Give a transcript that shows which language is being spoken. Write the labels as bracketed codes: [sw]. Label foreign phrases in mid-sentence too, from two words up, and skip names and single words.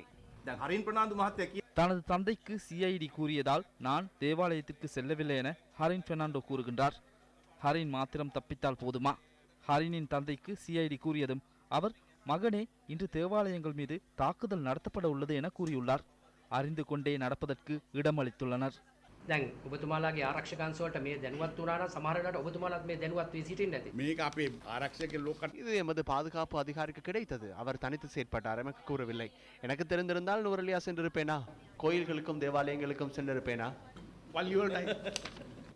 [ta] தனது தந்தைக்கு சிஐடி கூறியதால் நான் தேவாலயத்திற்கு செல்லவில்லை என ஹரின் பெர்னாண்டோ கூறுகின்றார். ஹரின் மாத்திரம் தப்பித்தால் போதுமா? ஹரினின் தந்தைக்கு சிஐடி கூறியதும் அவர் மகனே இன்று தேவாலயங்கள் மீது தாக்குதல் நடத்தப்பட உள்ளது என கூறியுள்ளார். அறிந்து கொண்டே நடப்பதற்கு இடமளித்துள்ளனர். [si] දැන් ඔබතුමාලාගේ ආරක්ෂකයන්ස වලට මේ දැනුවත් වුණා නම් සමහර වෙලාවට ඔබතුමාලාත් මේ දැනුවත් වී සිටින්නේ නැති. මේක අපේ ආරක්ෂක ලෝක [ta] இது எமது பாதுகாப்பு அதிகாரிக்கு கிடைத்தது. அவர் தனித்து செயற்பட்டார், எனக்கு கூறவில்லை. எனக்கு தெரிந்திருந்தால் நூறலியா சென்றிருப்பேனா? கோயில்களுக்கும் தேவாலயங்களுக்கும் சென்றிருப்பேனா? பள்ளியோட